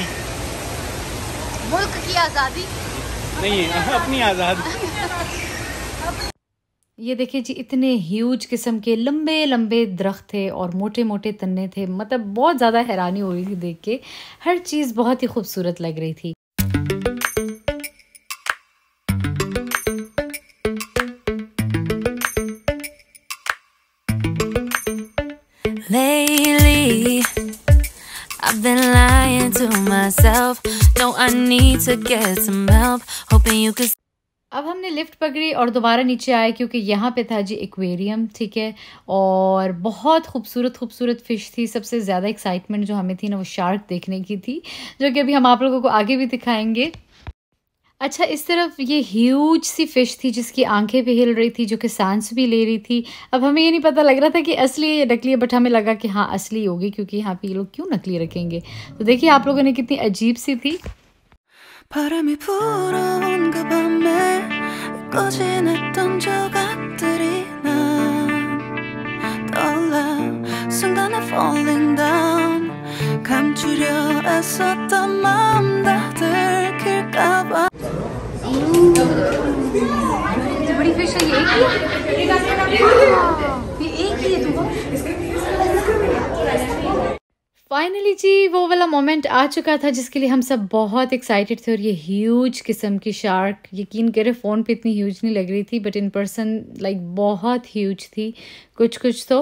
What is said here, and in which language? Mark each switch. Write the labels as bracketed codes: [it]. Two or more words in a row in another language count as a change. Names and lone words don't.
[hi] मुल्क की आज़ादी नहीं अपनी आज़ादी। ये देखिए जी, इतने ह्यूज किस्म के लंबे लंबे दरख्त थे और मोटे मोटे तन्ने थे। मतलब बहुत ज़्यादा हैरानी हो रही थी देख के। हर चीज़ बहुत ही खूबसूरत लग रही थी। [en] Lately, I've been lying to myself. No, I need to get some help. Hoping you could. [hi] अब हमने लिफ्ट पकड़ी और दोबारा नीचे आए, क्योंकि यहाँ पे था जी एक्वेरियम। ठीक है, और बहुत खूबसूरत खूबसूरत फ़िश थी। सबसे ज़्यादा एक्साइटमेंट जो हमें थी ना वो शार्क देखने की थी, जो कि अभी हम आप लोगों को आगे भी दिखाएंगे। अच्छा, इस तरफ ये ह्यूज सी फ़िश थी जिसकी आंखें भी हिल रही थी, जो कि सांस भी ले रही थी। अब हमें ये नहीं पता लग रहा था कि असली है या नकली है, बट हमें लगा कि हाँ असली होगी, क्योंकि यहाँ पे ये लोग क्यों नकली रखेंगे। तो देखिए आप लोगों ने कितनी अजीब सी थी। [ko] 바람이 불어온 그 밤에 꺼진했던 조각들이 난 떠올라 순간에 [en] falling down [ko] 감추려 애썼던 마음 다 들킬까봐 [hi] बड़ी फिश है ये एक ही है तुम। फाइनली जी वो वाला मोमेंट आ चुका था जिसके लिए हम सब बहुत एक्साइटेड थे। और ये ह्यूज किस्म की शार्क, यकीन करें फ़ोन पे इतनी ह्यूज नहीं लग रही थी, [en] but in person like [hi] बहुत ह्यूज थी कुछ तो।